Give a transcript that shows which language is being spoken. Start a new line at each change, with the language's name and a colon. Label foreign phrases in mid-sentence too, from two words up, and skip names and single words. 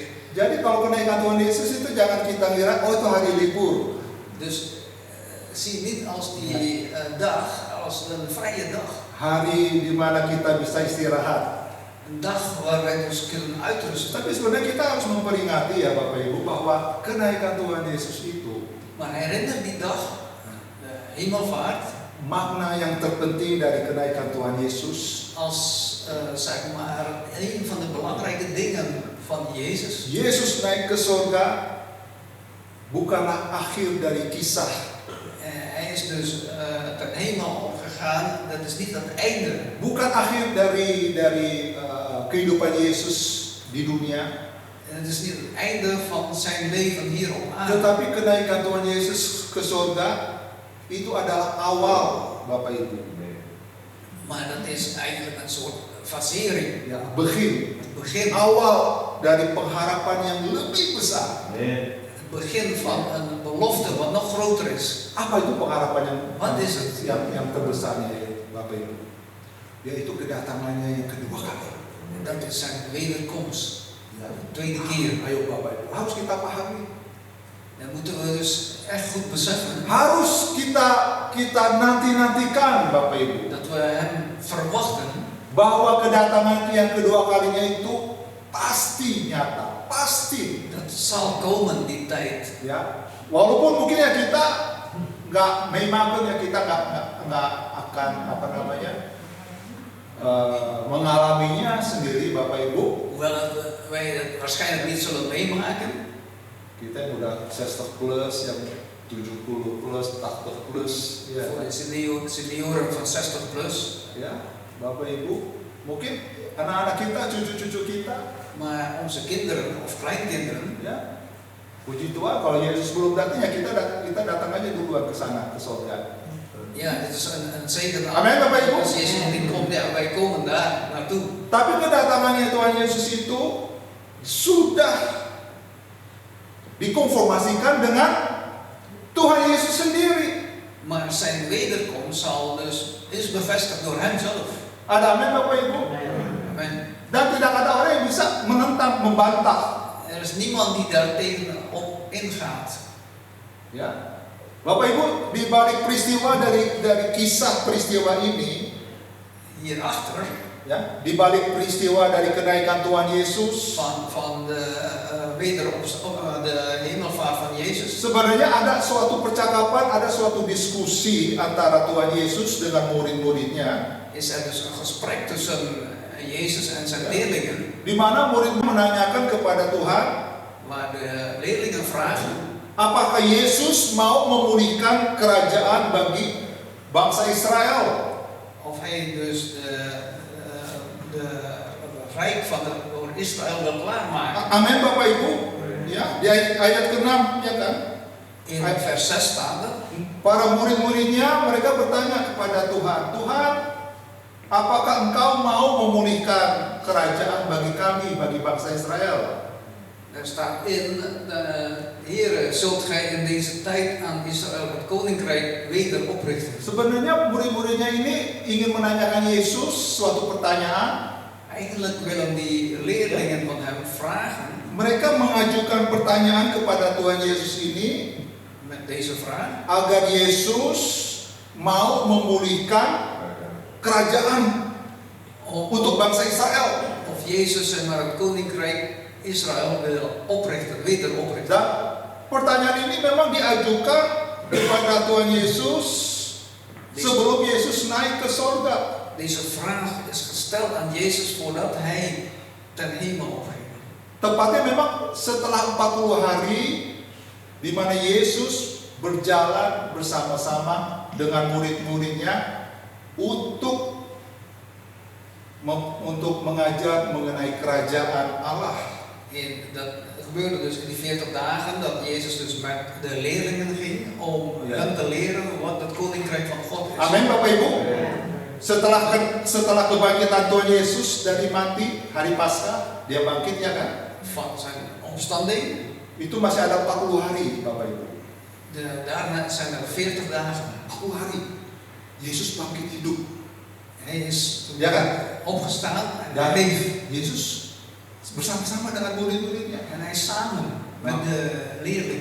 Indonesian: Jadi kalau kenaikan Tuhan Yesus itu jangan kita kira oh itu hari libur.
Dutch: Dus zie niet als die dag als een vrije dag.
Indonesian: Hari di mana kita bisa istirahat.
Dutch: Een dag waar wij ons kunnen uitrusten.
Indonesian: Tapi sebenarnya kita harus memperingati ya Bapak Ibu bahwa kenaikan Tuhan Yesus itu
Dutch: Maar herinner die dag, de hemelvaart,
Indonesian: makna yang terpenting dari kenaikan Tuhan Yesus.
Dutch: als zeg maar een van de belangrijke dingen van Jezus.
Indonesian: Yesus naik ke surga bukanlah akhir dari kisah.
Dutch: Hij is dus ten hemel opgegaan, dat is niet het einde.
Indonesian: Bukan akhir dari kehidupan Yesus di dunia,
Dutch: En het is niet het einde van zijn leven hier op aarde.
Indonesian: tetapi kenaikan Tuhan Yesus ke surga itu adalah awal Bapak Ibu.
Dutch: Maar dat is eigenlijk een soort fasering. Ya, begin. Het begin,
Indonesian: Awal dari pengharapan yang lebih besar.
Dutch: het begin van een belofte wat nog groter is.
Indonesian: Apa itu pengharapan
Dutch: Wat is het?
Indonesian: yang terbesarnya ya, Bapak Ibu? Yaitu kedatangannya yang kedua kali.
Dutch: En dat is zijn wederkomst.
Indonesian: Ya.
Dutch: De tweede keer.
Indonesian: Ayo Bapak Ibu, harus kita pahami.
Dutch: Dat moeten we dus echt goed beseffen.
Indonesian: Harus kita nantikan Bapak Ibu.
Dutch: Dat we hem verwachten.
Indonesian: Bahwa kedatangan yang kedua kalinya itu pasti nyata, pasti.
Dutch: Dat zal komen die tijd.
Indonesian: Ya, walaupun mungkin ya kita nggak memang ya kita nggak akan apa namanya mengalaminya sendiri Bapak Ibu.
Dutch: Hoewel wij het waarschijnlijk niet zullen meemaken.
Indonesian: Kita yang udah 60 plus, yang 70 plus, 80 plus, ya,
Dutch: Voor de senioren van 60 plus.
Indonesian: ya, Bapak Ibu, mungkin anak-anak kita, cucu-cucu kita,
Dutch: Maar onze kinderen of kleinkinderen.
Indonesian: ya, puji Tuhan kalau Yesus belum datang ya kita datang aja duluan ke sana ke surga.
Dutch: Ja, dit is een zeker.
Indonesian: Amen, Bapak Ibu.
Dutch: Als Jezus nog niet komt, ja, wij komen daar naartoe.
Indonesian: Tapi kedatangannya Tuhan Yesus itu sudah dikonformasikan dengan Tuhan Yesus sendiri.
Dutch: Maar zijn wederkomst is bevestigd door hem zelf.
Indonesian: Ada amin Bapak Ibu?
Dutch: Amen.
Indonesian: Dan tidak ada orang yang bisa menentang, membantah.
Dutch: Er is niemand die daar tegenop ingaat.
Indonesian: Ya. Bapak Ibu, di balik peristiwa dari kisah peristiwa ini,
Dutch: Hierachter,
Indonesian: ya, di balik peristiwa dari kenaikan Tuhan Yesus,
Dutch: van de de hemelvaart van Jezus.
Indonesian: sebenarnya ada suatu percakapan, ada suatu diskusi antara Tuhan Yesus dengan murid-muridnya,
Dutch: Is er dus een gesprek tussen Jezus en zijn leerlingen.
Indonesian: di mana murid menanyakan kepada Tuhan,
Dutch: Waar de leerlingen vragen.
Indonesian: apakah Yesus mau memulihkan kerajaan bagi bangsa Israel?
Dutch: Of hij dus de rijk van Israël wil klaarmaken.
Indonesian: Amin Bapak Ibu. Ya, di ayat ke-6 ya kan.
Dutch: In vers 6 staat er.
Indonesian: Para murid-muridnya mereka bertanya kepada Tuhan, Tuhan, apakah Engkau mau memulihkan kerajaan bagi kami, bagi bangsa Israel?
Dutch: Er staat in, Heere, zult gij in deze tijd aan Israël het koninkrijk weder oprichten?
Indonesian: Sebenarnya murid-muridnya ini ingin menanyakan Yesus suatu pertanyaan.
Dutch: Eigenlijk willen die leerlingen van hem vragen,
Indonesian: Mereka mengajukan pertanyaan kepada Tuhan Yesus ini
Dutch: met deze vraag,
Indonesian: agar Yesus mau memulihkan kerajaan untuk bangsa Israel.
Dutch: of Jezus zeg maar het koninkrijk Israël wil oprichten, weder oprichten.
Indonesian: Dan pertanyaan ini memang diajukan kepada Tuhan Yesus sebelum Yesus naik ke surga.
Dutch: Deze vraag is gesteld gesteld aan Jezus voordat hij ten hemel opging.
Indonesian: Tepatnya memang setelah 40 hari di mana Yesus berjalan bersama-sama dengan murid-muridnya untuk mengajar mengenai kerajaan Allah.
Dutch: Dat gebeurde dus in die 40 dagen dat Jezus dus met de leerlingen ging om hen te leren wat het koninkrijk van God is.
Indonesian: Amin Bapak Ibu. Setelah kebangkitan Tuhan Yesus dari mati hari Paskah, dia bangkit ya kan?
Dutch: Van zijn opstanding.
Indonesian: Itu masih ada 40 hari Bapak Ibu.
Dutch: Daarna zijn er 40 dagen.
Indonesian: 40 hari. Yesus bangkit hidup.
Dutch: Hij is
Indonesian: Ya kan?
Dutch: opgestaan en Dan hij leeft.
Indonesian: Yesus bersama-sama dengan murid-muridnya.
Dutch: En hij is samen met de leerlingen.